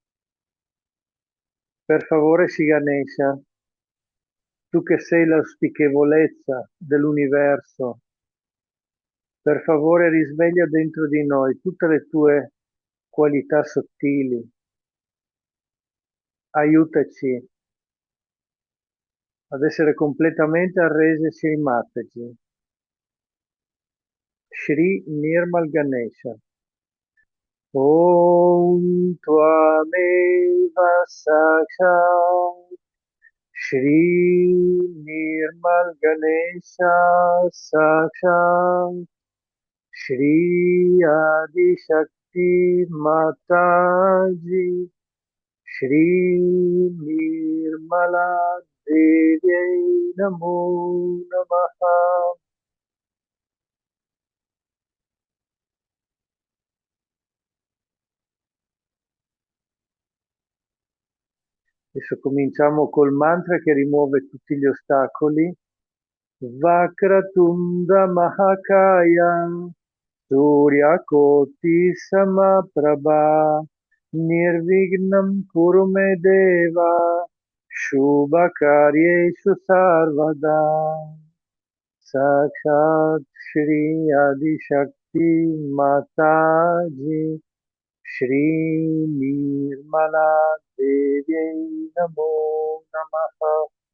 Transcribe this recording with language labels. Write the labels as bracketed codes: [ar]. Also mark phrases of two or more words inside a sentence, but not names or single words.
[it] per favore Sri Ganesha, tu che sei l'auspichevolezza dell'universo, per favore risveglia dentro di noi tutte le tue qualità sottili, aiutaci ad essere completamente arresi a Sri Mataji, Shri Nirmal Ganesha. [sa] Om Tvameva Sakshat Shri Nirmal Ganesha Sakshat Shri Adi Shakti Mataji Shri Nirmala Devi Namo Namaha. [it] Adesso cominciamo col mantra che rimuove tutti gli ostacoli. [sa] Vakratunda Mahakaya Surya Koti Samaprabha Nirvignam Kurume Deva Shubha Karyeshu Sarvada Sakshat Shri Adi Shakti Mataji Shri Nirmala Devi Namo Namaha.